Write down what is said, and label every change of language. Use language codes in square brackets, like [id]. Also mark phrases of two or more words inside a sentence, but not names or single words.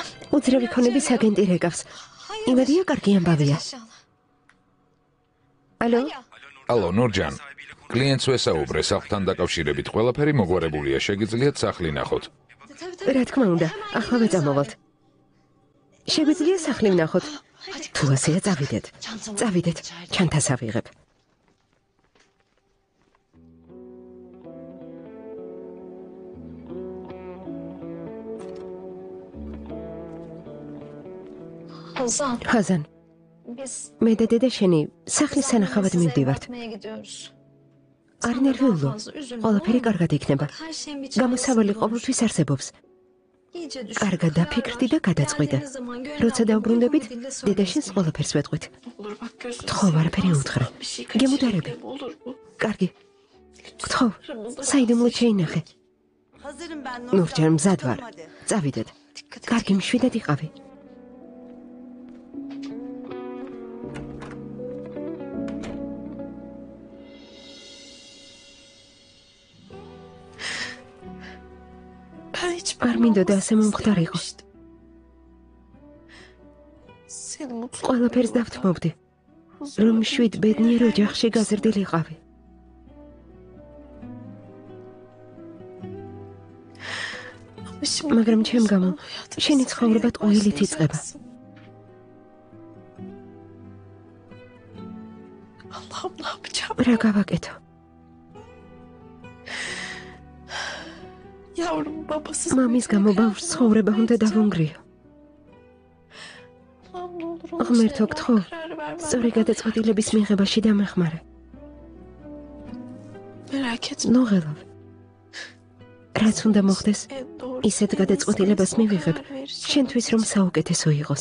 [ka] უძრავი ქონების აგენტი რეკავს. იმედია კარგი ამბავია. ალო, ალო, ნურჯან. კლიენტს ვესაუბრე, სახლთან დაკავშირებით ყველაფერი მოგვარებულია, შეგიძლიათ სახლი ნახოთ. რა თქმა უნდა, ახლა ვეწამოვალთ. შეგვიძლია სახლი ვნახოთ. თუ ასეა წავიდეთ. წავიდეთ, ჩანთას ავიღებ. Hazan. ხაზან, [tr] Biz [ka] მე და დედა შენი სახლის სანახავად [tr] size [ka] მივდივართ. [tr] bakmaya gidiyoruz. [ka] არ [tr] Sen [ka] ნერვიულო. [tr] daha fazla üzülme, [ka] ყველაფერი [tr] olur mu? [ka] კარგად იქნება. [tr] Bak, her şeyin bir [ka] გამოსავალი [tr] çaresi olur. [ka] ყოველთვის არსებობს. [tr] İyice düşün. [ka] კარგად [tr] karar [ka] დაფიქრდი [tr] ver. [ka] და გადაწყვიტე. [tr] Geldiğiniz zaman Gönül [ka] როცა [tr] abla [ka] დავბრუნდებით, [tr] uygun bir dille [ka] დედა [tr] söylesin. [ka] შენს ყველაფერს ვეტყვით. [tr] Olur bak gözünü [ka] გთხოვ, [tr] seveyim. [ka] არაფერი [tr] Bazı [ka] უთხრა. [tr] bir şey [ka] გემუდარები. [tr] kaçırdım, olur mu? [ka] კარგი. გთხოვ, საიდუმლო შეინახე. [tr] Hazırım ben [ka] ნურჯან, მზად ვარ. [tr] Hadi. [ka] წავიდეთ. [tr] Dikkat et. [ka] კარგი, მშვიდად იყავი. [tr] Ben hiç [ka] არ მინდოდა ასე მომხდარიყო. [tr] Seni mutlu [ka] ყველაფერს დავთმობდი, რომ შვიდ ბედნიერ ოჯახში გაზრდილიყავი. მაგრამ ჩემ გამო შენი ცხოვრება ტყუილით იწყება. [tr] Allah'ım ne yapacağım? [ka] რა გავაკეთო? [tr] Yavrum babasız. [ka] მამის გამო ბავშვს ცხოვრება უნდა დავუნგრიო. [tr] Allah'ım ne olur [ka] ღმერთო გთხოვ, სწორი გადაწყვეტილების მიღებაში დამეხმარე. ნუღელავ. რაც უნდა მოხდეს, ისეთ გადაწყვეტილებას მივიღებ, შენთვის რომ საუკეთესო იყოს.